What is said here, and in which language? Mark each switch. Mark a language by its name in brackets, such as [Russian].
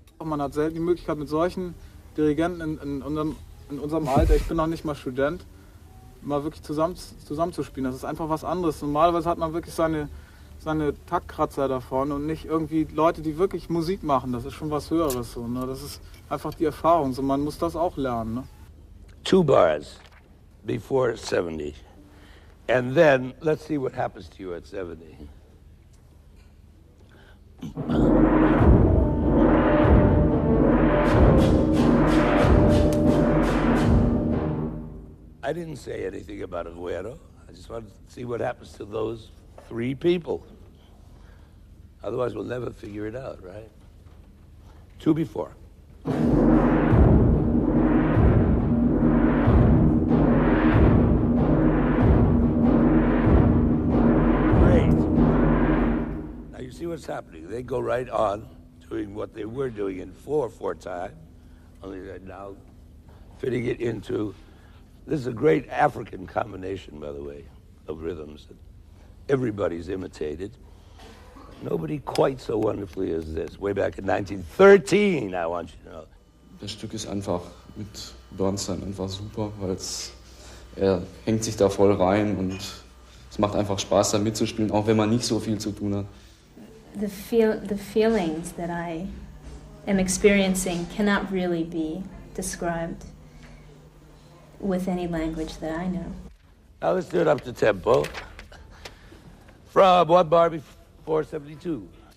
[German] Man hat selten die Möglichkeit mit solchen Dirigenten in unserem Alter, ich bin noch nicht mal Student, mal wirklich zusammenzuspielen. Das ist einfach was anderes. Normalerweise hat man wirklich seine Taktkratzer davon und nicht irgendwie Leute, die wirklich Musik machen. Das ist schon was Höheres. So, ne? Das ist einfach die Erfahrung. So, man muss das auch lernen. Ne? [English] 2 bars before 70. And then, let's see what happens to you at 70. I didn't say anything about Aguero. I just wanted to see what happens to those 3 people. Otherwise, we'll never figure it out, right? 2 before. Great. Now you see what's happening. They go right on doing what they were doing in 4/4 time, only they're now fitting it into. This is a great African combination, by the way, of rhythms that everybody's imitated. Nobody quite so wonderfully as this. Way back in 1913, I want you to know. [German] Das Stück ist einfach mit Berstein einfach super, weil er hängt sich da voll rein und es macht einfach Spaß, da mitzuspielen, auch wenn man nicht so viel zu tun hat. [English] The feelings that I am experiencing cannot really be described with any language that I know. Now let's do it up to tempo. From 1 bar before 72.